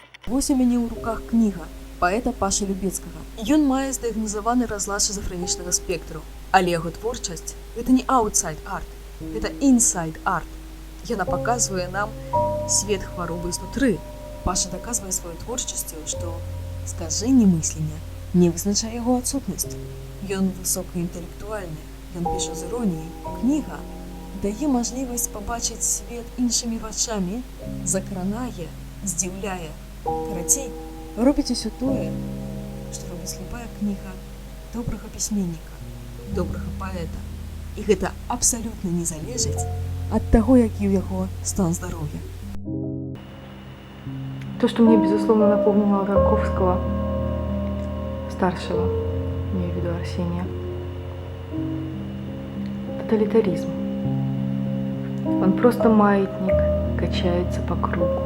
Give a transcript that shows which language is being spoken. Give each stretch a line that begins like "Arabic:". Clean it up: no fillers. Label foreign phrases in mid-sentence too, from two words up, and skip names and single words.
Belarusian: Вось у мяне ў руках кніга паэта Пашы Любецкага. Ён мае здыягназаваны разлад шизафрэнічнага спектру, але яго творчасць гэта не
English: outside art,
Belarusian: гэта
English: inside art.
Belarusian: Яна паказвае нам свет хваробы знутры. Паша даказвае сваёй творчасцю, што скажэнне мыслення не вызначае яго адсутнасць. Ён высокаінтэлектуальны, ён піша з іроніяй. Кніга дае мажлівасць пабачыць свет іншымі вачамі, закранае, здзіўляе. Карацей, робіць усё тое, што робіць любая кніга добрага пісьменніка, добрага паэта. І гэта абсалютна не залежыць ад таго, які ў яго стан здароўя.
Russian: То, что мне, безусловно, напомнило Тарковского, старшего, имею в виду Арсения, тоталитаризм. Он просто маятник, качается по кругу.